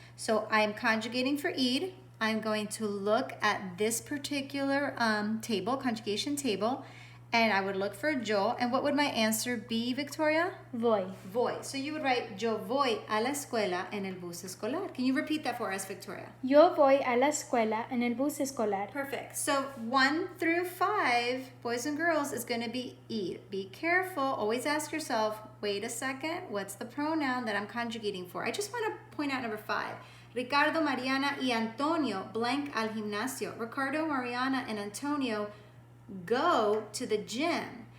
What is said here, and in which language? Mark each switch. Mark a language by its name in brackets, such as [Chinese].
[English] So I'm conjugating for ir. I'm going to look at this particular table, conjugation table, and I would look for yo. And what would my answer be, Victoria? [Spanish] Voy. Voy. [English] So you would write, [Spanish] yo voy a la escuela en el bus escolar. [English] Can you repeat that for us, Victoria? [Spanish] Yo voy a la escuela en el bus escolar. [English] Perfect. So 1 through 5, boys and girls, is going to be ir. Be careful. Always ask yourself, wait a second, what's the pronoun that I'm conjugating for? I just want to point out number 5. [Spanish] Ricardo, Mariana, y Antonio blank al gimnasio. [English] Ricardo, Mariana, and Antonio go to the gym.